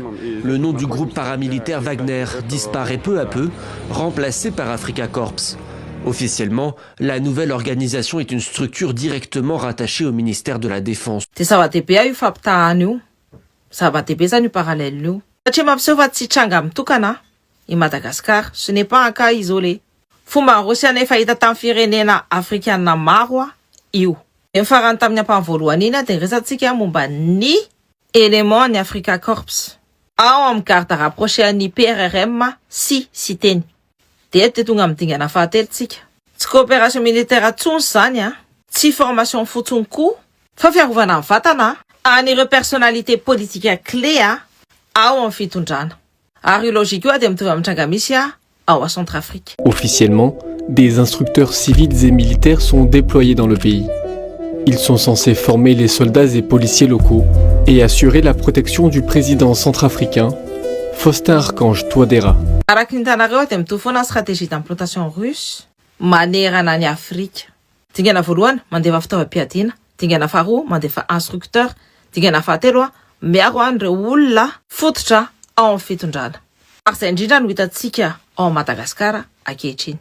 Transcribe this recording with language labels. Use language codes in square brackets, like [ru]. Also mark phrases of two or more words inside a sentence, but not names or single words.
[fr] Le nom du groupe paramilitaire Wagner disparaît peu à peu, remplacé par Africa Corps. Officiellement, la nouvelle organisation est une structure directement rattachée au ministère de la Défense. Madagascar, ce n'est pas un cas isolé. [mg] Fomba Rosiana efa hita tamin'ny firenena afrikanina maro io. Ny farany tamin'ny ampahany voalohany iny de resatsika momba ny élément ny Africa Corps ao amin'ny [fr] garde rapproché [mg] an'ny PRRM sy siteny. De eto tonga amin'ny dingana fahatelotsika. Tsy [fr] coopération militaire [mg] atsony zany tsy formation fotsiny koa fa fiarovana amin'ny vatana anireo [fr] personnalité politique clé [mg] ao amin'ny fitondrana. Ary logique io de mitovy amin'ny tranga misy à Centrafrique. [fr] Officiellement, des instructeurs civils et militaires sont déployés dans le pays. Ils sont censés former les soldats et policiers locaux et assurer la protection du président centrafricain, Faustin Archange Touadéra. [mg] Araky ny hitanareo de mitovy foana [fr] stratégie d'implantation russe [mg] manerana ny Afrique. Dingana voalohany mandefa fitaovam-piadiana, dingana faharoa mandefa instructeur, dingana fahatelo miaro an'ireo olona fototra ao amin'ny fitondrana. Ary zay indrindra no hitantsika ao Madagascar ankehitriny.